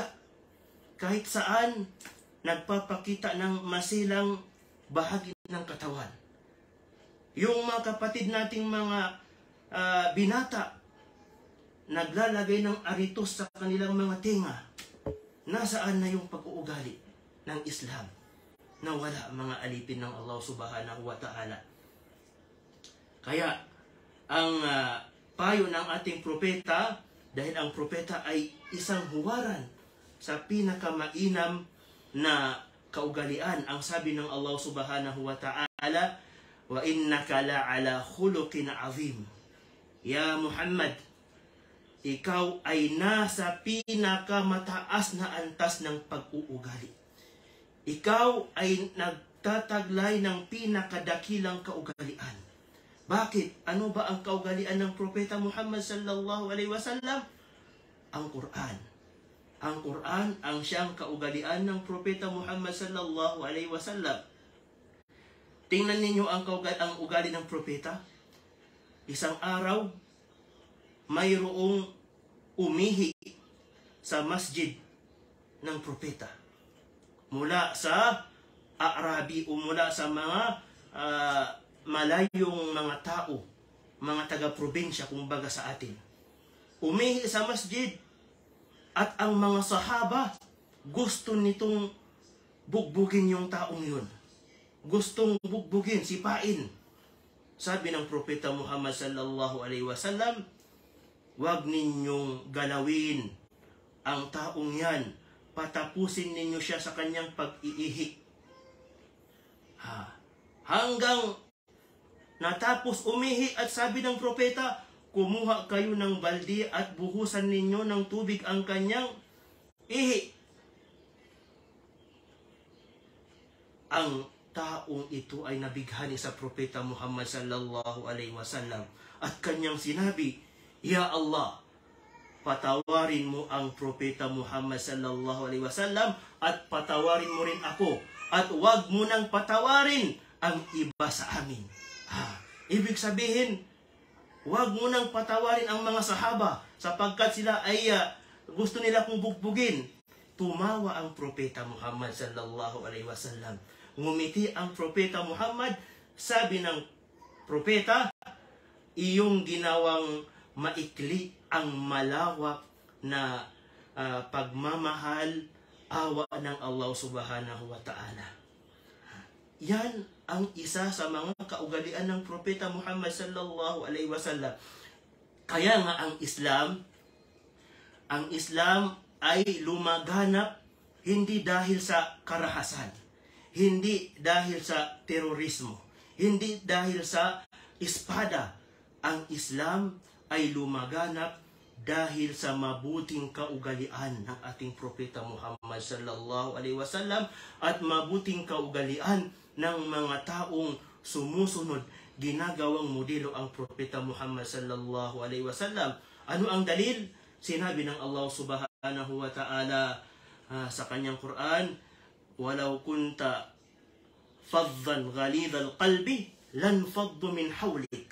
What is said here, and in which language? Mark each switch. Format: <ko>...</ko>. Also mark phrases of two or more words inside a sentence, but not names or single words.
<tl>Kahit saan, nagpapakita ng masilang bahagi ng katawan. Yung mga kapatid nating mga binata, naglalagay ng aritos sa kanilang mga tinga. Nasaan na yung pag-uugali ng Islam na wala mga alipin ng Allah</tl> <ar>سبحانه وتعالى.</ar> <tl>Kaya, ang payo ng ating propeta, dahil ang propeta ay isang huwaran sa pinakamainam na kaugalian, ang sabi ng Allah</tl> <ar>سبحانه وتعالى, وإنك لعلى خلق عظيم.</ar> <tl>Ya Muhammad, ikaw ay nasa pinakamataas na antas ng pag-uugali. Ikaw ay nagtataglay ng pinakadakilang kaugalian. Bakit? Ano ba ang kaugalian ng Propeta Muhammad</tl> <ar>صلى الله عليه وسلم?</ar> <tl>Ang Quran. Ang Quran ang siyang kaugalian ng Propeta Muhammad</tl> <ar>صلى الله عليه وسلم.</ar> <tl>Tingnan ninyo ang ugali ng Propeta. Isang araw, mayroong umihi sa masjid ng propeta. Mula sa Arabi o mula sa mga malayong mga tao, mga taga-probinsya kumbaga sa atin. Umihi sa masjid at ang mga sahaba gusto nitong bugbugin yung taong yun. Gustong bugbugin, sipain. Sabi ng propeta Muhammad</tl> <ar>صلى الله عليه وسلم,</ar> <tl>huwag ninyong galawin ang taong yan. Patapusin ninyo siya sa kanyang pag-iihi. Hanggang natapos umihi at sabi ng propeta, kumuha kayo ng baldi at buhusan ninyo ng tubig ang kanyang ihi. Ang taong ito ay nabighani sa propeta Muhammad</tl> <ar>صلى الله عليه وسلم</ar> <tl>at kanyang sinabi, Ya Allah, patawarin mo ang propeta Muhammad</tl> <ar>صلى الله عليه وسلم</ar> <tl>at patawarin mo rin ako at huwag mo nang patawarin ang iba sa amin. Ibig sabihin, huwag mo nang patawarin ang mga sahaba sapagkat sila ay gusto nila kong bugbugin. Tumawa ang propeta Muhammad</tl> <ar>صلى الله عليه وسلم.</ar> <tl>Ngumiti ang propeta Muhammad. Sabi ng propeta, iyong ginawang maikli ang malawak na pagmamahal, awa ng Allah</tl> <ar>سبحانه وتعالى.</ar> <tl>Yan ang isa sa mga kaugalian ng propeta Muhammad</tl> <ar>صلى الله عليه وسلم.</ar> <tl>Kaya nga ang Islam ay lumaganap hindi dahil sa karahasan, hindi dahil sa terorismo, hindi dahil sa espada. Ang Islam ay lumaganap dahil sa mabuting kaugalian ng ating propeta Muhammad</tl> <ar>صلى الله عليه وسلم</ar> <tl>at mabuting kaugalian ng mga taong sumusunod, ginagawang modelo ang propeta Muhammad</tl> <ar>صلى الله عليه وسلم.</ar> <tl>Ano ang dalil? Sinabi ng Allah</tl> <ar>سبحانه وتعالى</ar> <tl>sa kanyang Quran,</tl> <ar>"ولو كنت فظا غليظ القلب لانفضوا من حولك."</ar>